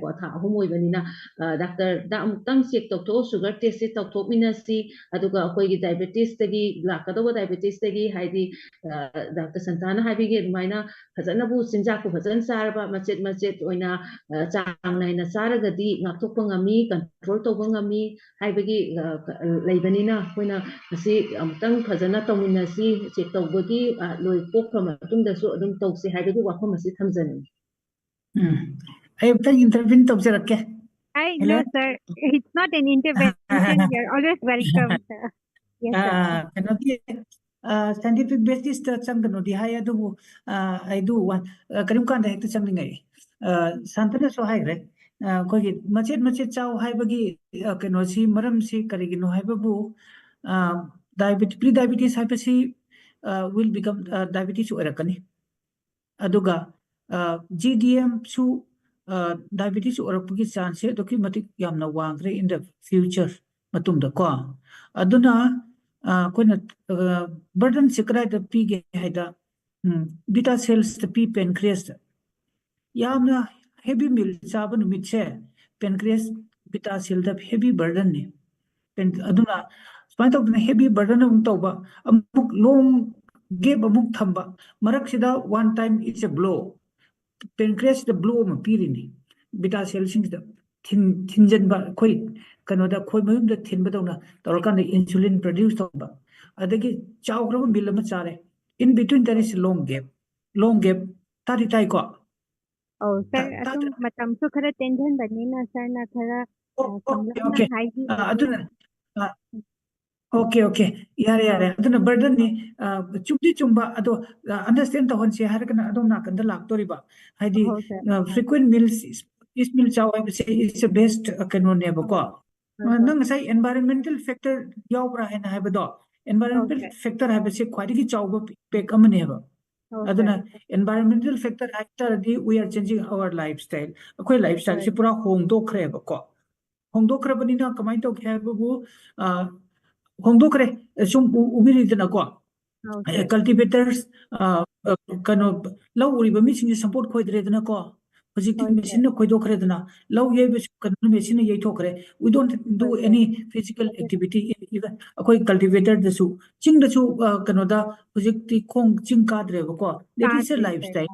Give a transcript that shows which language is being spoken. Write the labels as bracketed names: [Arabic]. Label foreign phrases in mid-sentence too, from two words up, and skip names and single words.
[Manipuri] ꯊꯥ 3 ꯑꯣꯏꯕꯅꯤ나 ꯗꯥꯛꯇꯔꯗ ꯑꯃꯨꯛꯇꯪ ꯆꯦꯛ ꯇꯧꯊꯣꯛꯑꯣ [English] sugar test [Manipuri] ꯇꯧꯊꯣꯛꯃꯤꯟꯅꯁꯤ ꯑꯗꯨꯒ ꯑꯩꯈꯣꯏꯒꯤ ꯗꯥꯏꯕꯦꯇꯤꯁꯇꯒꯤ ꯂꯥꯛꯀꯗꯧꯕ ꯗꯥꯏꯕꯦꯇꯤꯁꯇꯒꯤ ꯍꯥꯏꯗꯤ ꯗꯥꯛꯇꯔ ꯁꯟꯇꯥꯅ ꯍꯥꯏꯕꯤꯒꯤ ꯑꯗꯨꯃꯥꯏꯅ ꯐꯖꯅꯕꯨ ꯆꯤꯟꯖꯥꯛꯄꯨ ꯐꯖꯅ ꯆꯥꯔꯕ ꯃꯆꯦꯠ ꯃꯆꯦꯠ ꯑꯣꯏꯅ ꯆꯥꯡ ꯅꯥꯏꯅ ꯆꯥꯔꯒꯗꯤ ꯉꯥꯛꯊꯣꯛꯄ ꯉꯝꯃꯤ ꯀꯟꯇ꯭ꯔꯣꯜ ꯇꯧꯕ ꯉꯝꯃꯤ ꯍꯥꯏꯕꯒꯤ ꯂꯩꯕꯅꯤꯅ ꯑꯩꯈꯣꯏꯅ ꯃꯁꯤ ꯑꯃꯨꯛꯇꯪ ꯐꯖꯅ ꯇꯧꯃꯤꯟꯅꯁꯤ ꯆꯦꯛ ꯇꯧꯕꯒꯤ ꯂꯣꯏ ꯄꯣꯛꯈ꯭ꯔ ꯃꯇꯨꯡꯗꯁꯨ ꯑꯗꯨꯝ ꯇꯧꯁꯤ ꯍꯥꯏꯕꯒꯤ ꯋꯥꯐꯝ ꯑꯁꯤ ꯊꯝꯖꯅꯤꯡꯉꯤ ꯑꯩ ꯑꯝꯇꯪ ꯏꯟꯇꯔꯚꯤꯌꯨ ꯇꯧꯖꯔꯛꯀꯦ [English] No, Helen? sir. It's not an intervention. You're always welcome, sir. Yes, sir. [Manipuri] ꯀꯩꯅꯣꯒꯤ [English] scientific basis [Manipuri] ꯆꯪꯒꯅꯣꯗꯤ ꯍꯥꯏ ꯑꯗꯨꯕꯨ ꯑꯩꯗꯨ ꯀꯔꯤꯝ ꯀꯥꯟꯗ ꯍꯦꯛꯇ ꯆꯪꯅꯤꯡꯉꯛꯏ ꯁꯥꯟꯇꯅꯁꯨ ꯍꯥꯏꯈ꯭ꯔꯦ ꯑꯩꯈꯣꯏꯒꯤ ꯃꯆꯦꯠ ꯃꯆꯦꯠ ꯆꯥꯎ ꯍꯥꯏꯕꯒꯤ ꯀꯩꯅꯣꯁꯤ ꯃꯔꯝꯁꯤ ꯀꯔꯤꯒꯤꯅꯣ ꯍꯥꯏꯕꯕꯨ [English] pre diabetes [Manipuri] ꯍꯥꯏꯕꯁꯤ [English] will become [Manipuri] diabetes ꯑꯣꯏꯔꯛꯀꯅꯤ ꯑꯗꯨꯒ GDMꯁꯨ diabetes ꯑꯣꯏꯔꯛꯄꯒꯤ ꯆꯥꯟꯁꯁꯦ ꯑꯗꯨꯛꯀꯤ ꯃꯇꯤꯛ ꯌꯥꯝꯅ ꯋꯥꯡꯈ꯭ꯔꯦ [English] in the future [Manipuri] ꯃꯇꯨꯡꯗꯀꯣ ꯑꯗꯨꯅ ꯑꯩꯈꯣꯏꯅ ꯕꯔꯗꯟꯁꯦ ꯀꯗꯥꯏꯗ ꯄꯤꯒꯦ ꯍꯥꯏꯗ [English] beta cells [Manipuri] ꯄꯤ ꯄꯦꯟꯀ꯭ꯔꯤꯌꯁꯇ ꯌꯥꯝꯅ [English] heavy meal [Manipuri] ꯆꯥꯕ ꯅꯨꯃꯤꯠꯁꯦ ꯄꯦꯟꯀ꯭ꯔꯤꯌꯁ [English] beta cell heavy burden [Manipuri] ꯑꯗꯨꯅ ꯁꯨꯃꯥꯏꯅ ꯇꯧꯗꯅ [English] heavy burden [Manipuri] ꯑꯃꯨꯛ ꯇꯧꯕ ꯑꯃꯨꯛ [English] long gap [Manipuri] ꯑꯃꯨꯛ ꯊꯝꯕ ꯃꯔꯛꯁꯤꯗ [English] one time it's a blow [Manipuri] ꯄꯦꯟꯀ꯭ꯔꯤꯌꯁꯇ ꯕ꯭ꯂꯣ ꯑꯃ ꯄꯤꯔꯤꯅꯤ [English] beta cells [Manipuri] ꯊꯤꯟꯖꯟꯕ ꯑꯩꯈꯣꯏ ꯀꯩꯅꯣꯗ ꯈꯣꯏ ꯃꯌꯨꯝꯗ ꯊꯤꯟꯕꯗꯧꯅ ꯇꯧꯔꯀꯥꯟꯗ [English] insulin produce [Manipuri] ꯇꯧꯕ ꯑꯗꯒꯤ ꯆꯥꯎꯈ꯭ꯔꯕ ꯃꯤꯜ ꯑꯃ ꯆꯥꯔꯦ [English] in between there is long gap [Manipuri] ꯇꯥꯗꯤ ꯇꯥꯏꯀꯣ Oh, sir, atum matamsu khara tension banina sir na khara samlapna haibiradi. ꯑꯗꯨꯅ ꯑꯣꯀꯦ ꯌꯥꯔꯦ ꯑꯗꯨꯅ ꯕꯔꯗꯟꯅꯤ ꯆꯨꯝꯗꯤ ꯆꯨꯝꯕ ꯑꯗꯣ ꯑꯟꯗꯔꯁꯇꯦꯟ ꯇꯧꯍꯟꯁꯦ ꯍꯥꯏꯔꯒꯅ ꯑꯗꯣꯝ ꯅꯥꯀꯟꯗ ꯂꯥꯛꯇꯣꯔꯤꯕ ꯍꯥꯏꯗꯤ [English] Oh, sir. frequent meals is meal [Manipuri] ꯆꯥꯎ ꯍꯥꯏꯕꯁꯦ [English] is a best [Manipuri] ꯀꯩꯅꯣꯅꯦꯕꯀꯣ ꯅꯪ ꯉꯁꯥꯏ [English] environmental factor [Manipuri] ꯌꯥꯎꯕ꯭ꯔꯥ ꯍꯥꯏꯅ ꯍꯥꯏꯕꯗꯣ [English] environmental factor [Manipuri] ꯍꯥꯏꯕꯁꯦ ꯈ꯭ꯋꯥꯏꯗꯒꯤ ꯆꯥꯎꯕ impact ꯑꯃꯅꯦꯕ ꯑꯗꯨꯅ [English] environmental factor [Manipuri] ꯍꯥꯏꯇꯥꯔꯗꯤ [English] we are changing our lifestyle [Manipuri] ꯑꯩꯈꯣꯏ ꯂꯥꯏꯐꯁ꯭ꯇꯥꯏꯜꯁꯦ ꯄꯨꯔꯥ ꯍꯣꯡꯗꯣꯛꯈ꯭ꯔꯦꯕꯀꯣ ꯍꯣꯡꯗꯣꯛꯈ꯭ꯔꯕꯅꯤꯅ ꯀꯃꯥꯏꯅ ꯇꯧꯒꯦ ꯍꯥꯏꯕꯕꯨ ꯍꯣꯡꯗꯣꯛꯈ꯭ꯔꯦ ꯁꯨꯝ ꯎꯕꯤꯔꯤꯗꯅꯀꯣ ꯀꯜꯇꯤꯚꯦꯇꯔꯁ ꯀꯩꯅꯣ ꯂꯧ ꯎꯔꯤꯕ ꯃꯤꯁꯤꯡꯁꯦ ꯁꯄꯣꯔꯠ ꯈꯣꯏꯗ꯭ꯔꯦꯗꯅꯀோ ꯍꯧꯖꯤꯛꯇꯤ ꯃꯦꯆꯤꯟꯅ ꯈꯣꯏꯗꯣꯛꯈ꯭ꯔꯦꯗꯅ ꯂꯧ ꯌꯩꯕꯁꯨ ꯀꯩꯅꯣ ꯃꯦꯆꯤꯟꯅ ꯌꯩꯊꯣꯛꯈ꯭ꯔꯦ [English] we don't do any physical activity [Manipuri] ꯑꯩꯈꯣꯏ ꯀꯜꯇꯤꯚꯦꯇꯔꯗꯁꯨ ꯆꯤꯡꯗꯁꯨ ꯀꯩꯅꯣꯗ ꯍꯧꯖꯤꯛꯇꯤ ꯈꯣꯡ ꯆꯤꯡ ꯀꯥꯗ꯭ꯔꯦꯕꯀꯣ [English] that is a life style